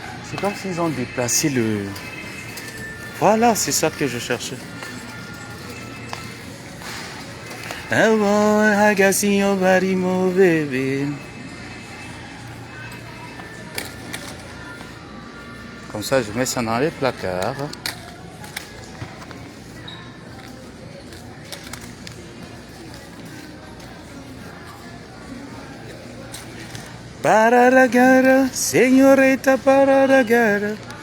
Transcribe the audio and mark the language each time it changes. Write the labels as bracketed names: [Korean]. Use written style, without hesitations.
[French] C'est comme s'ils ont déplacé le... Voilà, c'est ça que je cherchais. [English] Oh, I can see your body move, baby. [French] Comme ça, je mets ça dans les placards. Pararagara, señorita pararagara.